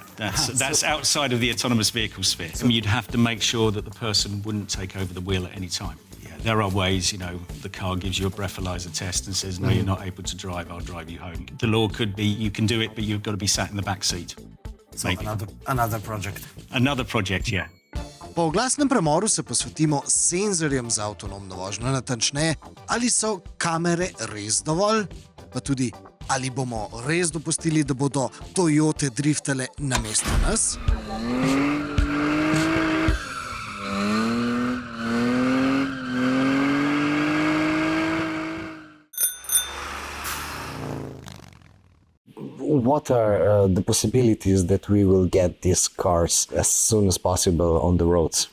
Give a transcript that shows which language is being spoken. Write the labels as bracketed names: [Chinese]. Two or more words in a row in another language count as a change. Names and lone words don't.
[English] That's outside of the autonomous vehicle sphere. You'd have to make sure that the person wouldn't take over the wheel at any time. There are ways, the car gives you a breathalyzer test and says, no, you're not able to drive, I'll drive you home. The law could be, you can do it, but you've got to be sat in the back seat. So another project. Another project, yeah. [Slovenian] Po oglasnem premoru se posvetimo senzorjem za avtonomno vožnjo, natančneje, ali so kamere res dovolj, pa tudi, ali bomo res dopustili, da bodo Toyote driftale namesto nas. [English] What are the possibilities that we will get these cars as soon as possible on the roads?